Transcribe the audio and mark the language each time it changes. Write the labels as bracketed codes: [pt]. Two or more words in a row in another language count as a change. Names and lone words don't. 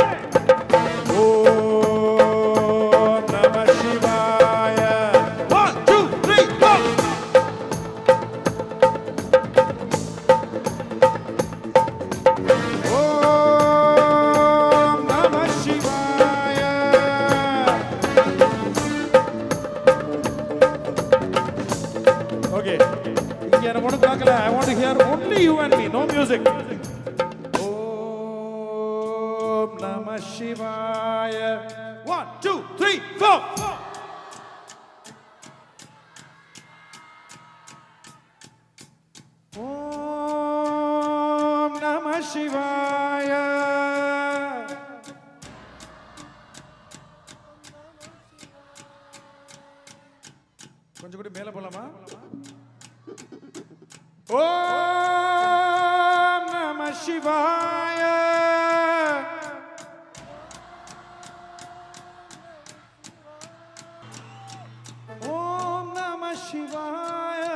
[sa] ॐ नमः शिवाय [en] 1 2 3 go [sa] ॐ नमः शिवाय [en] okay I want to hear only you and me, no music. [sa] ॐ नमः शिवाय. 1, 2, 3, 4. ॐ नमः शिवाय. [ta] கொஞ்சம் கூட மேல போலாமா? [sa] ॐ नमः शिवाय. ॐ नमः शिवाय.